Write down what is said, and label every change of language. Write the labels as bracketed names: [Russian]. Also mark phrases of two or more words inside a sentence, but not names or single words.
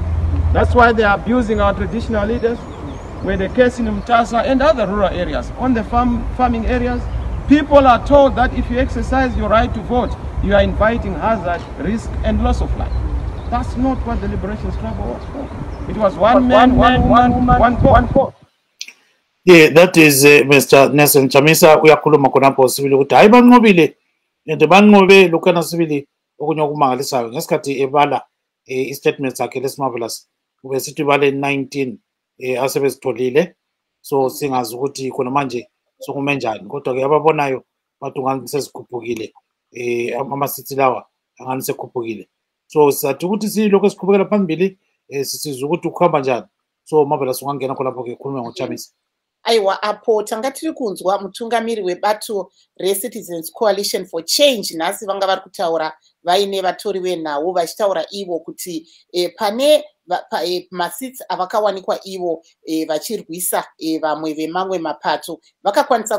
[English] That's why they are abusing our traditional leaders, where the case in Mtasa and other rural areas, on the farming areas, people are told that if you exercise your right to vote, you are inviting hazard, risk, and loss of life. That's not what the liberation struggle was for. It was one man, one woman, one vote. Yeah, that is Mr. Nelson Chamisa. [North Ndebele] Uyakhuluma khonapho sibili ukuthi hayi banqobile and banqobe lokana sibili okunye okumangalisayo ngesikhathi ebala i-statement sakhe lesimarvelous ube sithi bale 19 asebezitholile, so singazi ukuthi khona manje sokume njani, kodwa ke ababonayo bathi ungani sesikhuphukile ama-seats lawa angani sekhuphukile. So sizathi ukuthi silokho esiqhubekela phambili sisizwa ukuthi ukuhamba njani. So Marvellous ungangena khonapho ke khulume ngoChamisa. [Shona] Aiwa apo tanga tiri kunzwa mutungamiri webato reCitizens Coalition for Change nhasi vanga vari kutaura vaine vatori venhau vachitaura ivo kuti pane masits avakawanikwa ivo vachirwisa vamwe vemamwe mapato vakakwanisa